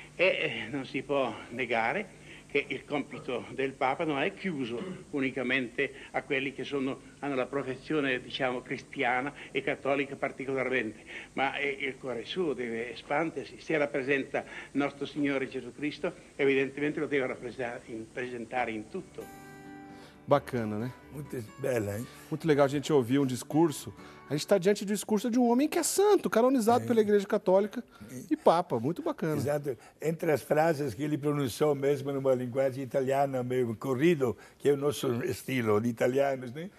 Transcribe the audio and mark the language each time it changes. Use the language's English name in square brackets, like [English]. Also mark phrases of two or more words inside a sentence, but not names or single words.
[Italian] non si può negare che il compito del Papa non è chiuso unicamente a quelli che hanno la professione, diciamo, cristiana e cattolica particolarmente, ma il cuore suo deve espandersi. Se rappresenta nostro Signore Gesù Cristo, evidentemente lo deve presentare in tutto. [Portuguese] Bacana, né? Muito bela, hein? Muito legal a gente ouvir um discurso. A gente está diante do discurso de um homem que é santo, canonizado pela Igreja Católica e Papa. Muito bacana. Exato. Entre as frases que ele pronunciou mesmo numa linguagem italiana meio corrido, que é o nosso estilo de italianos, né?